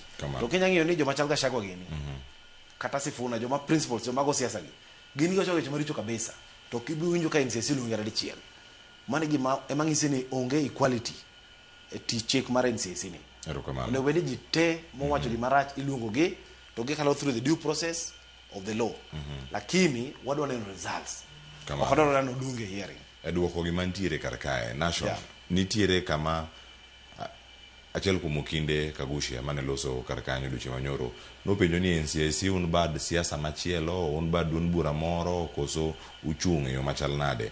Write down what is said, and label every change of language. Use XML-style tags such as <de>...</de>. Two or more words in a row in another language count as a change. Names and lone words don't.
<luo>To Kenya ng'iyo ni joma chal Gachagua gini kata Sifuna joma principals joma go siasa gi gin giwacho weche maricho kabisa, to kibiwinjo ka NCAC luongi radichiel. Mane gima emang'isi ni onge equality e chik mar NCAC ni. Onego bedi ji te mowacho gima rach iluongo gi to gikalo</luo> <en>through the due process of the law.</en> <luo>Lakini wadwa neno results. Ok wadwa neno dunge hearing. Duoko gima ntiere kar kae national nitiere kama achiel kuom kinde Kagushi mane loso kar kanyo duche manyoro nopenjo ni NCAC un bad siasa machielo, un bad duond bura moro koso uchung' e yo machal nade.</luo>